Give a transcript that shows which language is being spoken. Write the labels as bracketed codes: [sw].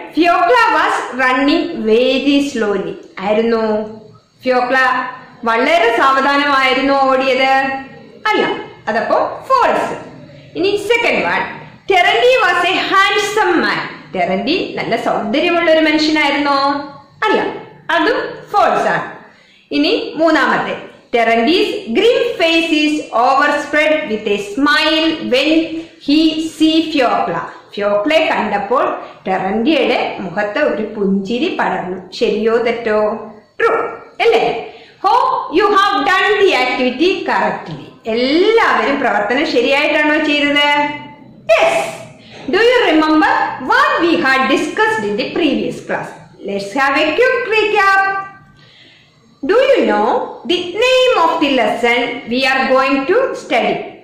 [en] Fiokla was running very slowly. [ml] ആയിരുന്നു? ഫിയോക്ല വളരെ സാവധാനമായിരുന്നു ഓടിയത്? അല്ല, അതപ്പോ ഫോൾസ്. ഇനി second one. [en] Terenty was a handsome man. [ml] ടെറൻഡി നല്ല സൗന്ദര്യമുള്ള ഒരു മനുഷ്യനായിരുന്നോ? അല്ല, അതും ഫോൾസ് ആണ്. ഇനി മൂന്നാമത്തെ. [en] Terendi's grim face is overspread with a smile when he see Fiokla. [ml] ഫിയോക്ലയെ കണ്ടപ്പോൾ ടെറൻഡിയുടെ മുഖത്ത് ഒരു പുഞ്ചിരി പടർന്നു. ശരിയോ തെറ്റോ? ട്രൂ അല്ലേ? [en] Hope you have done the activity correctly. [ml] എല്ലാവരും പ്രവർത്തനം ശരിയായിട്ടാണോ ചെയ്തത്? [en] Yes. Do you remember what we had discussed in the previous class? Let's have a quick recap. Do you know the name of the lesson we are going to study?